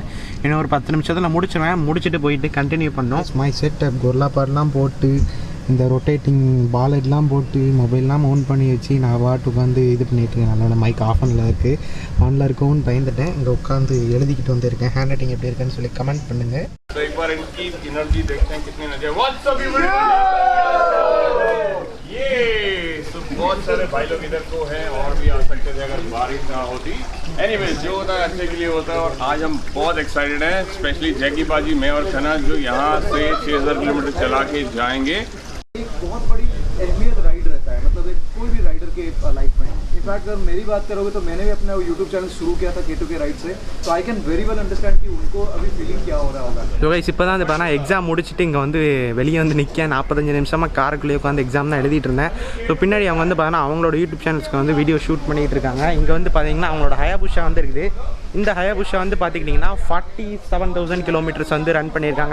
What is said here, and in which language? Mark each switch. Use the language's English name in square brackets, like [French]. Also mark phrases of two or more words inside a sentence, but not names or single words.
[Tamil] இன்னும் ஒரு 10 நிமிஷத்தில் முடிச்சுவேன். முடிச்சுட்டு போயிட்டு கண்டினியூ பண்ணோம். [English] my setup [Tamil] கொர்லா பாட்லாம் போட்டு இந்த [English] rotating pallet [Tamil] போட்டு மொபைல்லாம் மவுண்ட் பண்ணி வச்சு நான் வாட்டு உட்காந்து இது பண்ணிட்டுருக்கேன். அதனால் மைக் ஆஃபனில் இருக்குது. ஆனில் இருக்கும்னு பயந்துட்டேன். இங்கே உட்காந்து எழுதிக்கிட்டு வந்துருக்கேன். [English] hand writing [Tamil] எப்படி இருக்குன்னு சொல்லி கமெண்ட் பண்ணுங்கள். [Hindi] एक बार इनकी एनर्जी देखते हैं कितनी एनर्जी है. [English] what's up [Hindi] ये तो बहुत सारे भाई लोग इधर को हैं और भी आ सकते थे अगर बारिश ना होती. एनीवेज, जो होता है अच्छे के लिए होता है. और आज हम बहुत एक्साइटेड हैं, स्पेशली जैकी बाजी, मैं और खन्ना, जो यहाँ से 6000 किलोमीटर चला के जाएंगे. एक बहुत बड़ी अहमियत राइड रहता है, मतलब एक कोई भी राइडर के लाइफ में. इनफैक्ट अगर मेरी बात करोगे तो मैंने भी अपना यूट्यूब चैनल शुरू किया था K2K राइड से, तो [English] I can very well understand [Hindi] कि उनको अभी फीलिंग क्या हो रहा होगा. [English] so guys, [Tamil] இப்போ தான் வந்து பார்த்தா எக்ஸாம் முடிச்சுட்டு இங்கே வந்து வெளியே வந்து நிற்க 45 நிமிஷமாக காருக்குள்ளேயே உட்காந்து எக்ஸாம் தான் எழுதிட்டு இருந்தேன். ஸோ பின்னாடி அவங்க வந்து பார்த்தா அவங்களோட யூடியூப் சேனல்ஸ்க்கு வந்து [English] video shoot [Tamil] பண்ணிகிட்டு இருக்காங்க. இங்கே வந்து பார்த்தீங்கன்னா அவங்களோட ஹயாபுஷா வந்து இருக்குது. இந்த ஹயாபுஷா வந்து பார்த்துக்கிட்டிங்கன்னா 47,000 கிலோமீட்டர்ஸ் வந்து ரன் பண்ணியிருக்காங்க.